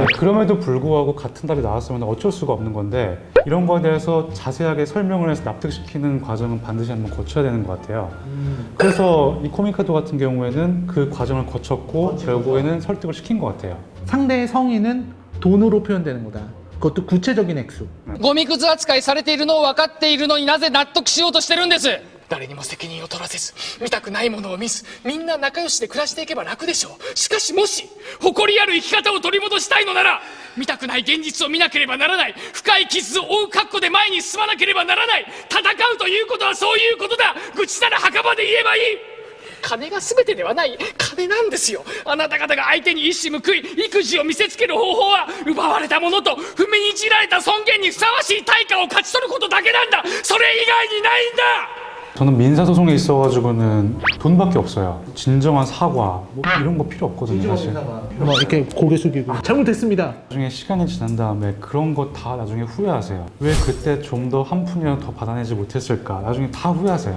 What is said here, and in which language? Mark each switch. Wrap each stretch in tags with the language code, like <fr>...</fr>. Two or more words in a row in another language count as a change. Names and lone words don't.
<ko>네, 그럼에도 불구하고 같은 답이 나왔으면 어쩔 수가 없는 건데 이런 거에 대해서 자세하게 설명을 해서 납득시키는 과정은 반드시 한번 거쳐야 되는 것 같아요. 그래서 이 코미카도 같은 경우에는 그 과정을 거쳤고 결국에는 설득을 시킨 것 같아요. 상대의 성의는 돈으로 표현되는 거다. 그것도 구체적인 액수.</ko> <ja>ゴミくず扱いされているのを分かっているのになぜ納得しようとしてるんです。誰にも責任を取らせず、見たくないものを見ず、みんな仲良しで暮らしていけば楽でしょう。しかしもし誇りある生き方を取り戻したいのなら、見たくない現実を見なければならない。深い傷を負う覚悟で前に進まなければならない。戦うということはそういうことだ。愚痴なら墓場で言えばいい。金が全てではない。金なんですよ。あなた方が相手に一矢報い、育児を見せつける方法は奪われたものと踏みにじられた尊厳にふさわしい対価を勝ち取ることだけなんだ。それ以外にないんだ。</ja> <ko>저는 민사소송에 있어가지고는 돈밖에 없어요. 진정한 사과 뭐 이런 거 필요 없거든요 사실. 뭐 이렇게 고개 숙이고 잘못했습니다. 나중에 시간이 지난 다음에 그런 거 다 나중에 후회하세요. 왜 그때 좀 더 한 푼이라도 더 받아내지 못했을까? 나중에 다 후회하세요.</ko>